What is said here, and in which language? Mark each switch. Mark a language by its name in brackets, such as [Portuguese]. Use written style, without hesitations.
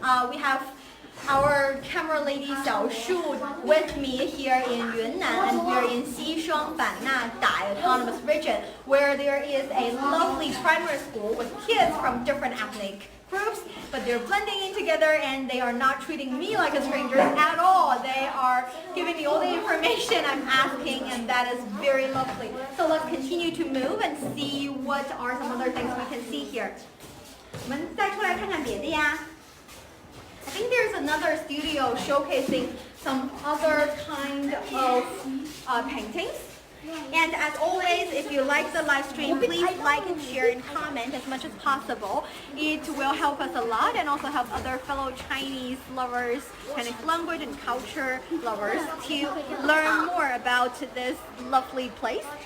[English] We have our camera lady Xiao Shu with me here in Yunnan, and we're in Xishuang Banna Dai Autonomous Region, where there is a lovely primary school with kids from different ethnic groups, but they're blending in together and they are not treating me like a stranger at all. They are giving me all the information I'm asking, and that is very lovely. So let's continue to move and see what are some other things we can see here. [Chinese] 我们再出来看看别的呀。 [English] I think there's another studio showcasing some other kind of paintings. And as always, if you like the live stream, please like and share and comment as much as possible. It will help us a lot and also help other fellow Chinese lovers, Chinese language and culture lovers to learn more about this lovely place.